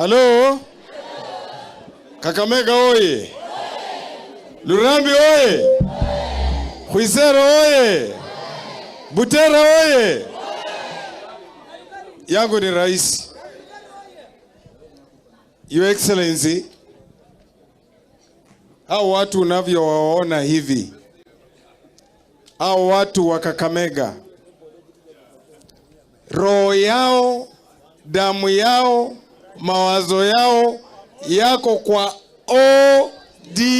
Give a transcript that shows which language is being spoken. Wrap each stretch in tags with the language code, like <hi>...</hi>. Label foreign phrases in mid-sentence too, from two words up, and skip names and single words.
<sw>Halo? Kakamega oye! Lurambi oye! Huisero oye! Butera oye! Yangu ni Rais.</sw> <en>Your Excellency,</en> <sw>hao watu unavyowaona hivi, hao watu wa Kakamega, roho yao, damu yao, mawazo yao yako kwa OD.</sw>